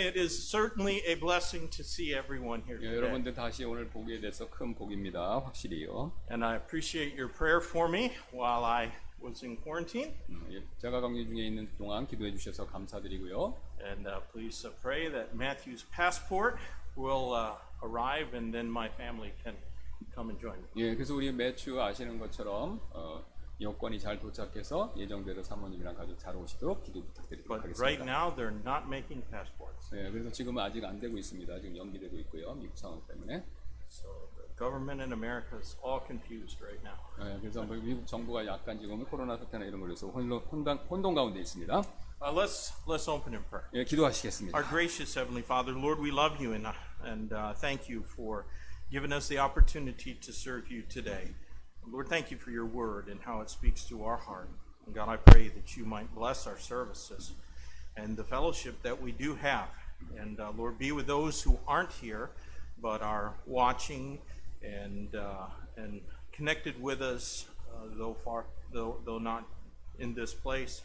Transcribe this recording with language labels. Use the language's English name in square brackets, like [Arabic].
[English] It is certainly a blessing to see everyone here [Korean] 예, [English] today. [Korean] 여러분들 다시 오늘 보게 돼서 큰 복입니다. 확실히요. [English] And I appreciate your prayer for me while I was in quarantine. [Korean] 예, 제가 격리 중에 있는 동안 기도해 주셔서 감사드리고요. [English] And please pray that Matthew's passport will arrive and then my family can come and join me. [Korean] 예, 그래서 우리 매주 아시는 것처럼 여권이 잘 도착해서 예정대로 사모님이랑 가족 잘 오시도록 기도 부탁드리도록 [English] But [Korean] 하겠습니다. [English] right now they're not making passports. [Korean] 네, 그래서 지금은 아직 안 되고 있습니다. 지금 연기되고 있고요. 미국 상황 때문에. [English] So the government in America is all confused right now. [Korean] 네, 그래서 미국 정부가 약간 지금 코로나 사태나 이런 걸로 해서 혼동 가운데 있습니다. [English] Let's open in prayer. [Korean] 예, 기도하시겠습니다. [English] Our gracious Heavenly Father, Lord, we love you and thank you for giving us the opportunity to serve you today. Lord, thank you for your word and how it speaks to our heart. And God, I pray that you might bless our services and the fellowship that we do have. And Lord, be with those who aren't here but are watching and connected with us, though not in this place.